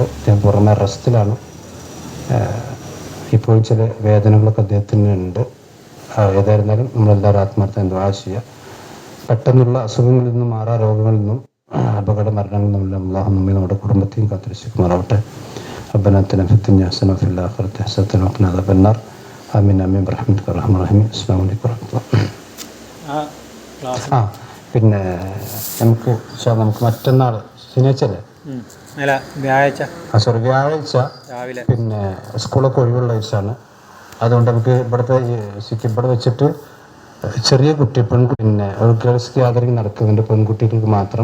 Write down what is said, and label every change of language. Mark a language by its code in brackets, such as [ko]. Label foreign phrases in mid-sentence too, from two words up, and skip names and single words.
[ml] അദ്ദേഹം പുറമെ റെസ്റ്റിലാണ്. ഇപ്പോഴും ചില വേദനകളൊക്കെ അദ്ദേഹത്തിന് ഉണ്ട്. ഏതായിരുന്നാലും നമ്മളെല്ലാവരും ആത്മാർത്ഥം ദുആ ചെയ്യുക. പെട്ടെന്നുള്ള അസുഖങ്ങളിൽ നിന്നും രോഗങ്ങളിൽ നിന്നും അപകട മരണങ്ങളിൽ നിന്നും അല്ലാഹു നമ്മെ നമ്മുടെ കുടുംബത്തെയും കാത്തുരക്ഷിക്കുമാറാവട്ടെ. [ar] ربنا آتنا في الدنيا حسنة وفي الآخرة حسنة وقنا عذاب النار آمين آمين برحمتك يا أرحم الراحمين. السلام عليكم ورحمة الله. [ml] പിന്നെ നമുക്ക് മറ്റന്നാൾ ശനിയാഴ്ച അല്ലേ? വ്യാഴാഴ്ച പിന്നെ സ്കൂളൊക്കെ ഒഴിവുള്ള ദിവസമാണ്. അതുകൊണ്ട് നമുക്ക് ഇവിടെ വെച്ചിട്ട് ചെറിയ കുട്ടി പിന്നെ ഒരു [en] girls gathering [ml] നടക്കുന്നുണ്ട്, പെൺകുട്ടികൾക്ക് മാത്രം.